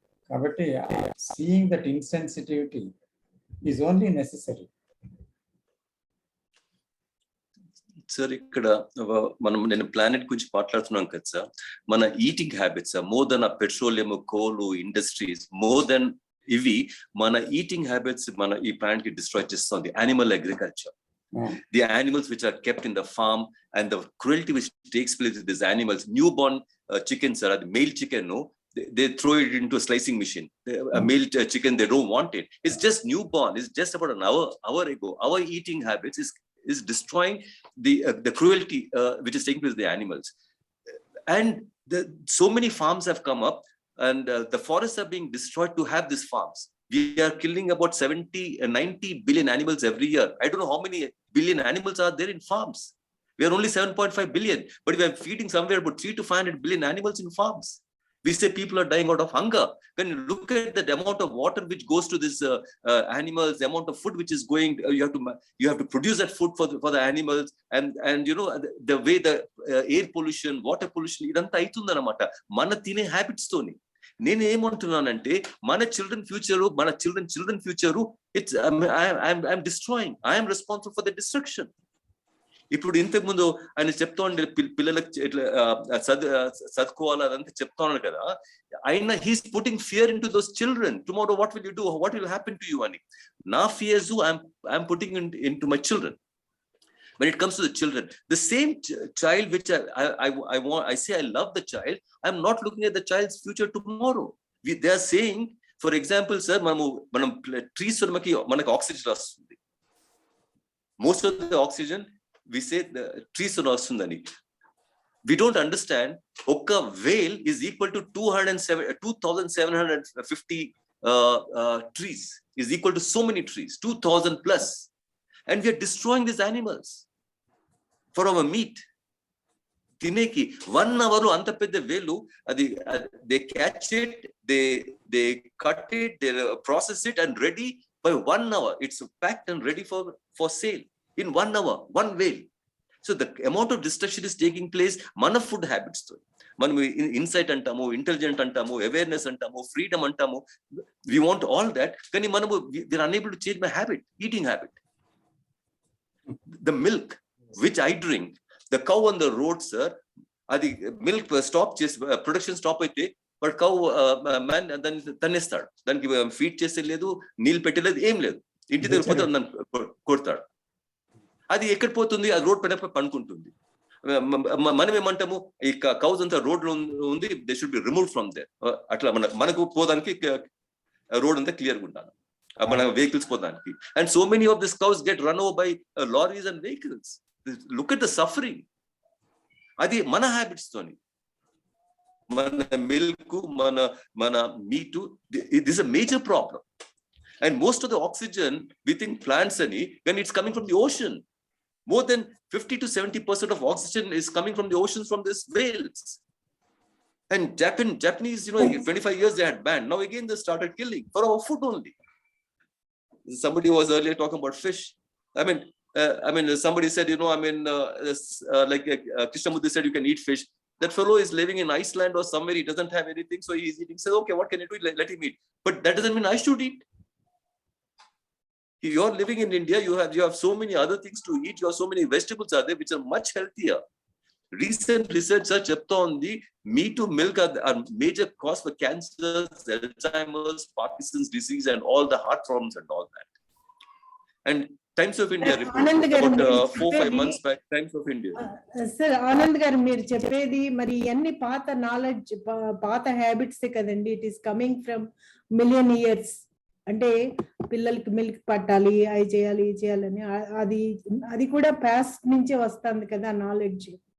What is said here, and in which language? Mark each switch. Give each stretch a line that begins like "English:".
Telugu: కాబట్టి
English: Seeing that insensitivity is only necessary.
Telugu: Sir ఇక్కడ నేను ప్లానెట్ గురించి మాట్లాడుతున్నాం కదా సార్. మన eating habits more than petroleum, coal industries, more than ఇవి మన ఈటింగ్ హ్యాబిట్స్ మన ఈ ప్లానెట్ కి డిస్ట్రాయ్ చేస్తుంది.
English: Animal agriculture, the animals which are kept in the farm and the cruelty which takes place with these animals. Newborn chickens are the male chicken, no, they throw it into a slicing machine. A male chicken, they don't want it. It's just newborn. It's just about an hour ago. Our eating habits is destroying the cruelty which is taking place with the animals. And so many farms have come up, and the forests are being destroyed to have these farms. We are killing about 90 billion animals every year. I don't know how many billion animals are there in farms. We are only 7.5 billion, but we are feeding somewhere about 300 to 500 billion animals in farms. We say people are dying out of hunger. When you look at the amount of water which goes to this animals, the amount of food which is going, you have to produce that food for the animals, and you know the way the air pollution, water pollution,
Telugu: idantha aitundannamata mana tine habits toni. నేను ఏమంటున్నానంటే మన
English: Children future it's I'm destroying, I'm responsible for the destruction.
Telugu: ఇప్పుడు ఇంతకు ముందు ఆయన చెప్తా ఉండే పిల్లలకు ఇట్లా చదువుకోవాలి అదంతా చెప్తా ఉన్నాడు కదా, ఆయన
English: He's putting fear into those children. Tomorrow what will you do, what will happen to you
Telugu: అని.
English: నా fears I'm putting into my children. When it comes to the children, the same child which I say I love the child, I'm not looking at the child's future tomorrow. They are saying, for example, sir,
Telugu: manam trees manaku oxygen vastundi.
English: Most of the oxygen we say the trees
Telugu: vastundani.
English: We don't understand
Telugu: okka
English: whale is equal to 2750 trees, is equal to so many trees, 2000 plus. And we are destroying these animals for our meat.
Telugu: Tineki 1 hour anta pedda velu adi
English: they catch it, they cut it, they process it, and ready by 1 hour. It's packed and ready for sale in 1 hour, one whale. So the amount of destruction is taking place.
Telugu: Mana food habits tho మనం insight అంటాము, intelligent అంటాము, awareness అంటాము, freedom అంటాము.
English: We want all that,
Telugu: కానీ మనము
English: we are unable to change my habit, eating habit. The milk which I drink, the cow on the road, sir,
Telugu: adi milk stop chesi production stop aithe but cow man tanestadu, daniki feed chese ledu, neel petteledu, em ledu, inti దగ్గర పోతే కొడతాడు. అది ఎక్కడ పోతుంది, అది road పైన పనుకుంటుంది. మనం ఏమంటాము, ఈ కౌస్ అంతా రోడ్ లో ఉంది,
English: They should be remove from there.
Telugu: అట్లా మనకు పోదానికి రోడ్ అంతా క్లియర్గా ఉండాలి, మన vehicles పోదానికి.
English: And so many of this cows get run over by lorries and vehicles. Look at the suffering.
Telugu: అది మన హ్యాబిట్స్ తోని, మన మిల్క్, మన meet,
English: This is a major problem. And most of the oxygen within plants అని, when it's coming from the ocean, more than 50 to 70% of oxygen is coming from the oceans, from these whales. And Japanese, 25 years they had banned. Now again they started killing for our food only. somebody was earlier talking about fish. I mean, somebody said, like Krishnamurti said, you can eat fish. That fellow is living in Iceland or somewhere, he doesn't have anything, so he's eating. Says, okay, what can you do? Let him eat. But that doesn't mean I should eat. You're living in India, you have so many other things to eat. You have so many vegetables are there which are much healthier. Recent research
Telugu: చెప్తా ఉంది,
English: meat to milk are major cause for cancers, Alzheimer's, Parkinson's disease, and all the heart problems and all that. And Times of India report about 4-5 months back, Times of India.
Telugu: Sir Anand గారు మీరు చెప్పేది మరి అన్ని పాత knowledge, పాత habits కదండి.
English: It is coming from million years.
Telugu: అంటే పిల్లలకి మిల్క్ పట్టాలి, అవి చేయాలి, ఇది చేయాలని, అది కూడా పాస్ట్ నుంచే వస్తుంది కదా నాలెడ్జ్.